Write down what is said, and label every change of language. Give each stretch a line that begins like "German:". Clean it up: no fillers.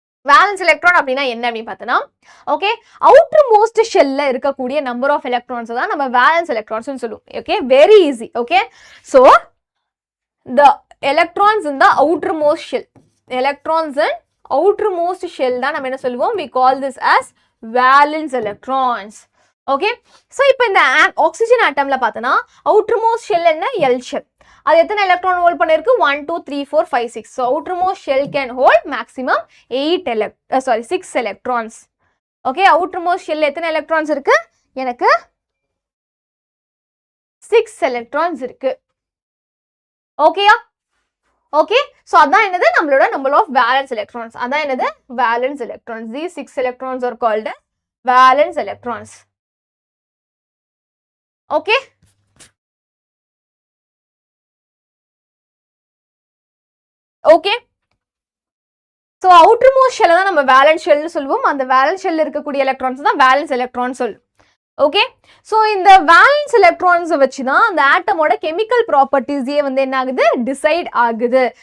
Tamil: Valence electron அப்படின்னா என்ன அப்படின்னு பார்த்தோன்னா, ஓகே, அவுட்டர் மோஸ்ட் ஷெல்ல இருக்கக்கூடிய நம்பர் ஆஃப் எலக்ட்ரான்ஸ் தான் நம்ம வேலன்ஸ் எலக்ட்ரான்ஸ் சொல்லுவோம். Okay, very easy.
English: Okay, so the electrons in the outermost shell, electrons in outermost shell தான் நம்ம என்ன சொல்லுவோம்? we call this as valence electrons.
Tamil: Okay, so இப்போ இந்த ஆக்சிஜன் ஆட்டம்ல பார்த்தோன்னா அவுட்டர் மோஸ்ட் ஷெல் என்ன? L shell. அது எத்தனை எலக்ட்ரான் ஹோல்ட் பண்ணிருக்கு? 1 2 3 4 5 6. So outer most shell can hold maximum 6 electrons. Okay, outer most shell எத்தனை எலக்ட்ரான்ஸ் இருக்கு? எனக்கு 6 எலக்ட்ரான்ஸ் இருக்கு. ஓகேயா? ஓகே, ஸோ அதான் என்னது? நம்மளோட நம்பர் ஆஃப் வேலன்ஸ் எலக்ட்ரான்ஸ். அதான் என்னது? Valence electrons.
English: these 6 electrons are called as valence electrons.
Tamil: Okay, okay, so outer most ஷெல்லை தான் நம்ம வேலன்ஸ் ஷெல்னு சொல்லுவோம். அந்த வேலன்ஸ் ஷெல்ல இருக்கக்கூடிய எலக்ட்ரான்ஸ் தான் வேலன்ஸ் எலக்ட்ரான் சொல்லுவோம். ஓகே, ஸோ இந்த வேலன்ஸ் எலக்ட்ரான்ஸை வச்சு தான் அந்த ஆட்டமோட கெமிக்கல் ப்ராப்பர்ட்டிஸே வந்து என்ன ஆகுது? டிசைட் ஆகுது.